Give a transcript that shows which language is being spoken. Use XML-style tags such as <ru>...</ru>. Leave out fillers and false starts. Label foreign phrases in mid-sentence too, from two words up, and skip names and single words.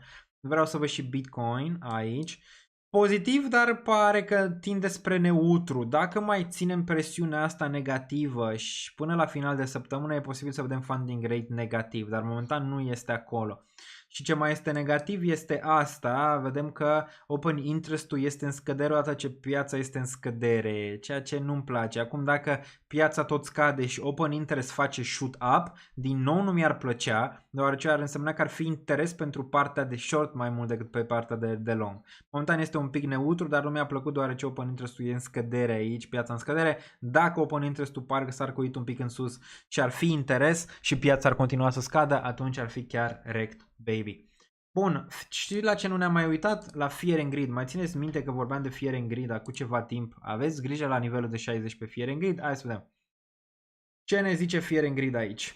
<ro>Vreau să văd și Bitcoin aici. Pozitiv, dar pare că tinde spre neutru. Dacă mai ținem presiunea asta negativă și până la final de săptămână e posibil să vedem</ro> <en>funding rate</en> <ro>negativ, dar momentan nu este acolo. Și ce mai este negativ este asta, vedem că</ro> <en>open interest-</en> <ro>ul este în scădere odată ce piața este în scădere, ceea ce nu-mi place. Acum dacă piața tot scade și</ro> <en>open interest</en> <ro>face</ro> <en>shoot up,</en> <ro>din nou nu mi-ar plăcea, deoarece ar însemna că ar fi interes pentru partea de short mai mult decât pe partea de long. Momentan este un pic neutru, dar nu mi-a plăcut deoarece</ro> <en>open interest-</en> <ro>ul e în scădere aici, piața în scădere. Dacă</ro> <en>open interest-</en> <ro>ul parcă s-ar coit un pic în sus și ar fi interes și piața ar continua să scadă, atunci ar fi chiar</ro> <en>wrecked baby.</en> <ro>Bun, știți la ce nu ne-am mai uitat? La Fear and Greed. Mai țineți minte că vorbeam de Fear and Greed acum ceva timp? Aveți grijă la nivelul de 60 pe Fear and Greed? Hai să vedem. Ce ne zice Fear and Greed aici?</ro>